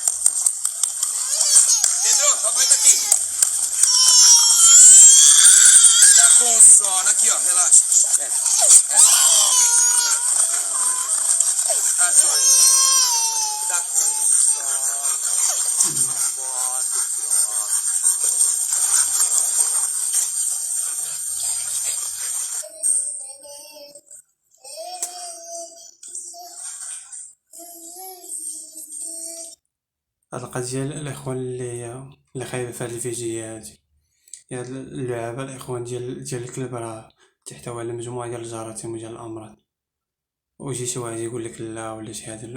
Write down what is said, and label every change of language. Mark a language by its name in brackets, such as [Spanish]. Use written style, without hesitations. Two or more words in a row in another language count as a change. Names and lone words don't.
[Portuguese] Entrou, papai tá aqui. Tá com sono. Aqui, ó, relaxa. Tá soninho. Tá com sono. Pode, pronto. [Arabic] الحلقة ديال الإخوان اللي خايبة في هاد الفيديوهات، هاد اللعابة الإخوان ديال الكلب راه تحتوي على مجموعة ديال الجراثيم وديال الأمراض، ويجي شي واحد يقولك لا ولا شي حاجة.